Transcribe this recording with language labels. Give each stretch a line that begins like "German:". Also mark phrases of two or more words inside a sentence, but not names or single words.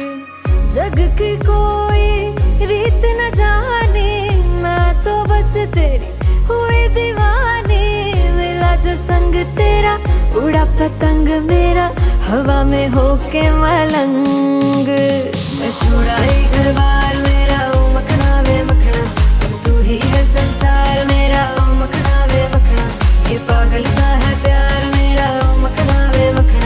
Hindi: जग की कोई रीत न जाने, मैं तो बस तेरी हुई दीवानी, मिला जो संग तेरा उड़ा पतंग मेरा हवा में होके मलंग। मैं छुड़ाई घर बार मेरा
Punjabi: ਓ ਮਖਣਾ ਵੇ ਮਖਣਾ,
Hindi: अब तू ही है संसार मेरा
Punjabi: ਓ ਮਖਣਾ ਵੇ ਮਖਣਾ,
Hindi: ये पागल सा है प्यार मेरा
Punjabi: ਓ ਮਖਣਾ ਵੇ ਮਖਣਾ।